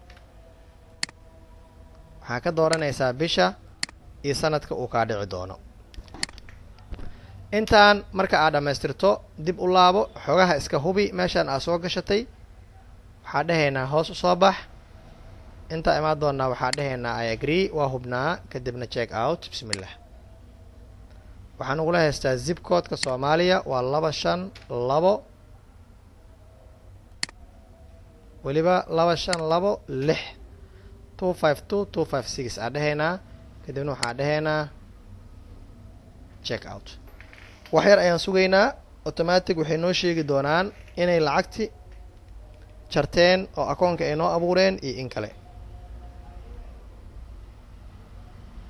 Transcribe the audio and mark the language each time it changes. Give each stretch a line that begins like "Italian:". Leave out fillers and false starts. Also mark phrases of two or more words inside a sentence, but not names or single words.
Somali: waxaa ka dooranaysaa bisha iyo sanadka uu kaa dhici doono. intaan marka aad dhammaystirto dib u laabo. xogaha iska hubi meeshaan aad soo gashatay. waxaa dhahaynaa hoos u soo bax. intaa imaan doonaa waxaa dhahaynaa
English: I agree
Somali: waa hubnaa.
English: kadibna check out.
Somali: bismillah. waxaan ugula haystaa zip codeka Soomaaliya waa 252 weliba 252 6 252 256 aa dhahaynaa. kadibna waxaa dhahaynaa
English: check out.
Somali: wax yar ayaan sugaynaa. automatic waxay noo sheegi doonaan inay lacagti jarteen oo akoonka ay noo abuureen iyo in kale.